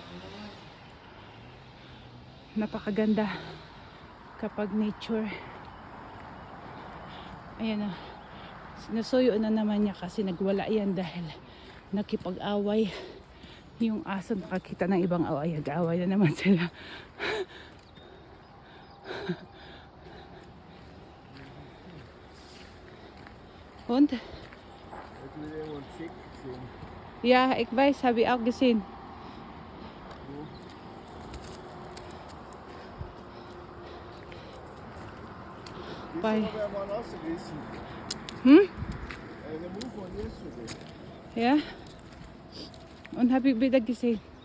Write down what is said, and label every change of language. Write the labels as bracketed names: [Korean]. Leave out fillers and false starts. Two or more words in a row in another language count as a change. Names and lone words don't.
[Filipino] Napakaganda kapag nature. Ayan na. Nasuyo na naman niya kasi nagwala yan dahil nakipag-away yung aso. Nakakita ng ibang away. Nag-away na naman sila. [German] Und? Ja, ik weiß, habe ich auch gesehen. Bei Ja. Und habe ich wieder gesehen.